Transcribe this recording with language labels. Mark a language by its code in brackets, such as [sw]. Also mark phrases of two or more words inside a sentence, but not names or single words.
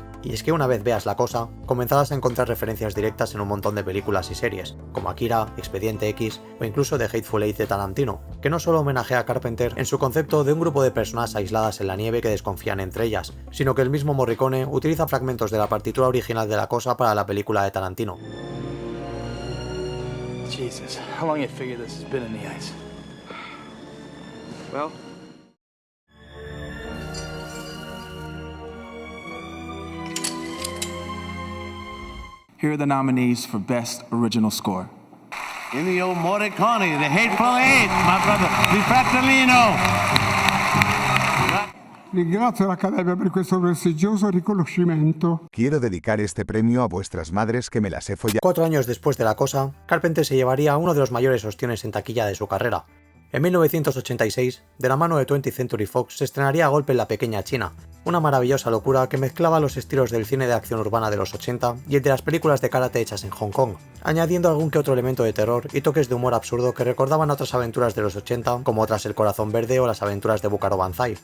[es] Y es que una vez veas la cosa, comenzarás a encontrar referencias directas en un montón de películas y series, como Akira, Expediente X o incluso The Hateful Eight de Tarantino, que no solo homenajea a Carpenter en su concepto de un grupo de personas aisladas en la nieve que desconfían entre ellas, sino que el mismo Morricone utiliza fragmentos de la partitura original de la cosa para la película de Tarantino. [en] Jesus, how long you figure this has been in the ice? Well, here are the nominees for Best Original Score. Ennio Morricone, The Hateful Eight, my brother, [it] Di Fratellino. Ringrazio l'Accademia per questo prestigioso riconoscimento. [es] Quiero dedicar este premio a vuestras madres que me las he follado. 4 años después de la cosa, Carpenter se llevaría uno de los mayores ostiones en taquilla de su carrera. En 1986, de la mano de 20th Century Fox, se estrenaría a golpe en La Pequeña China, una maravillosa locura que mezclaba los estilos del cine de acción urbana de los 80 y el de las películas de karate hechas en Hong Kong, añadiendo algún que otro elemento de terror y toques de humor absurdo que recordaban a otras aventuras de los 80, como Tras el Corazón Verde o Las Aventuras de Bucaro Banzai.